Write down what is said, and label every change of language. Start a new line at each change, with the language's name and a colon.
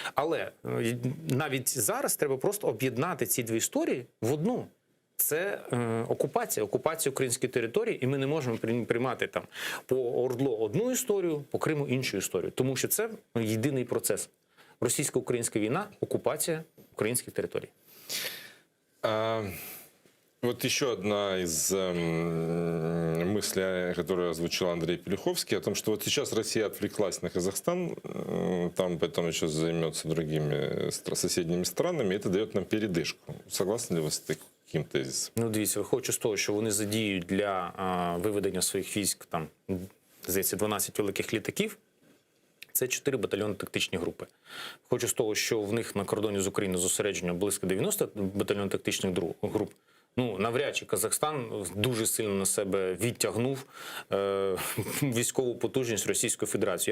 Ukrainian: Але навіть зараз треба просто об'єднати ці дві історії в одну. Це окупація української території, і ми не можемо приймати там по Ордло одну історію, по Криму іншу історію, тому що це єдиний процес. Російсько-українська війна, окупація українських територій.
Russian: Вот еще одна из мыслей, которую озвучил Андрей Пелюховский, о том, что вот сейчас Россия отвлеклась на Казахстан, там потом еще займется другими соседними странами, и это дает нам передышку. Согласны ли вы с таким тезисом?
Ukrainian: Ну, дивіться, виходячи з того, що вони задіють для виведення своїх військ, там, здається, 12 великих літаків, це 4 батальйонно-тактичні групи. Хочу з того, що в них на кордоні з Україною зосередження близько 90 батальйонно-тактичних груп. Ну, навряд чи Казахстан дуже сильно на себе відтягнув військову потужність Російської Федерації.